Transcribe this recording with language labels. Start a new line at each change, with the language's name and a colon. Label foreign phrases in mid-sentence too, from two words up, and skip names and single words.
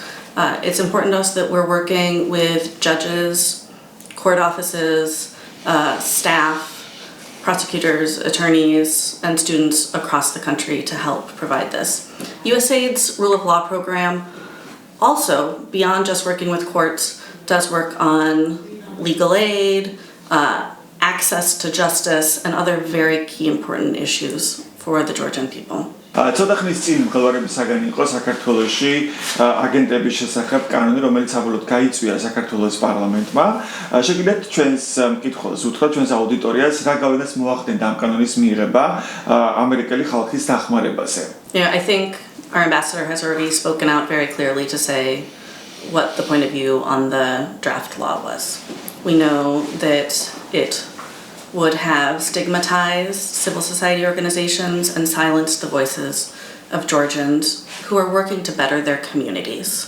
English: It's important to us that we're working with judges, court offices, staff, prosecutors, attorneys, and students across the country to help provide this. USAID's Rule of Law program also, beyond just working with courts, does work on legal aid, access to justice, and other very key important issues for the Georgian people.
Georgian: ცოტა ხნის წინ მღელვარების საგანი იყო საქართველოში აგენტების შესახებ კანონი, რომელიც საბოლოოდ გაიწვია საქართველოს პარლამენტმა. შეგიძლიათ ჩვენს მკითხველს უთხრათ, ჩვენს აუდიტორიას, რა გავლენას მოახდენდა ამ კანონის მიღება ამერიკელი ხალხის დახმარებაზე.
English: Yeah, I think our ambassador has already spoken out very clearly to say what the point of view on the draft law was. We know that it would have stigmatized civil society organizations and silenced the voices of Georgians who are working to better their communities.